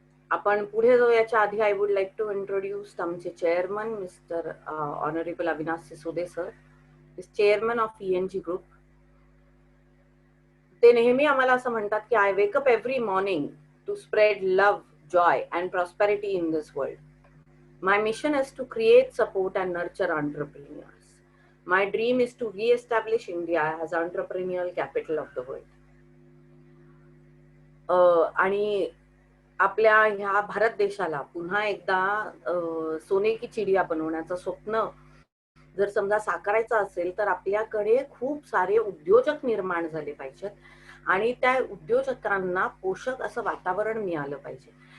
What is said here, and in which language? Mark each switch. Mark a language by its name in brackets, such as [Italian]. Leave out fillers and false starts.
[Marathi] आपण पुढे जाऊ याच्या आधी [English] I would like to introduce [Marathi] आमचे chairman mister honourable Avinash Sisode sir, chairman of ENG group. ते नेहमी आम्हाला असं म्हणतात की [English] I wake up every morning to spread love, joy and prosperity in this world. My mission is to create, support and nurture entrepreneurs. My dream is to re-establish India as entrepreneurial capital of the world. [Marathi] आणि आपल्या ह्या भारत देशाला पुन्हा एकदा [Hindi] सोने की चिडिया [Marathi] बनवण्याचं स्वप्न जर समजा साकारायचं असेल तर आपल्याकडे खूप सारे उद्योजक निर्माण झाले पाहिजेत आणि त्या उद्योजकांना पोषक असं वातावरण मिळालं पाहिजे.